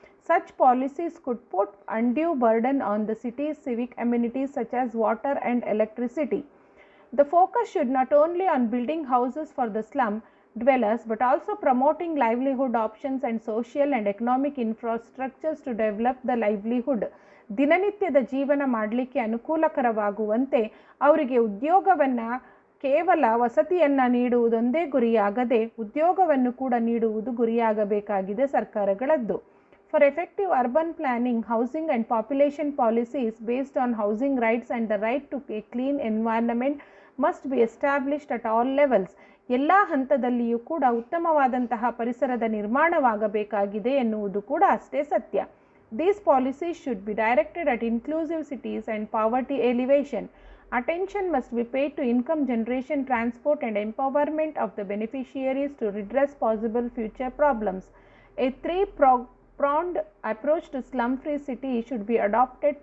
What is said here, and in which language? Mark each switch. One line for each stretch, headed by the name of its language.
English: Such policies could put undue burden on the city's civic amenities such as water and electricity. The focus should not only on building houses for the slum dwellers but also promoting livelihood options and social and economic infrastructures to develop the livelihood.
Kannada: ದಿನನಿತ್ಯದ ಜೀವನ ಮಾಡಲಿಕ್ಕೆ ಅನುಕೂಲಕರವಾಗುವಂತೆ ಅವರಿಗೆ ಉದ್ಯೋಗವನ್ನು ಕೇವಲ ವಸತಿಯನ್ನು ನೀಡುವುದೊಂದೇ ಗುರಿಯಾಗದೆ ಉದ್ಯೋಗವನ್ನು ಕೂಡ ನೀಡುವುದು ಗುರಿಯಾಗಬೇಕಾಗಿದೆ ಸರ್ಕಾರಗಳದ್ದು.
English: For effective urban planning, housing and population policies based on housing rights and the right to a clean environment must be established at all levels.
Kannada: ಎಲ್ಲ ಹಂತದಲ್ಲಿಯೂ ಕೂಡ ಉತ್ತಮವಾದಂತಹ ಪರಿಸರದ ನಿರ್ಮಾಣವಾಗಬೇಕಾಗಿದೆ ಎನ್ನುವುದು ಕೂಡ ಅಷ್ಟೇ ಸತ್ಯ.
English: These policies should be directed at inclusive cities and poverty alleviation. Attention must be paid to income generation, transport and empowerment of the beneficiaries to redress possible future problems. A three-pronged approach to slum-free city should be adopted.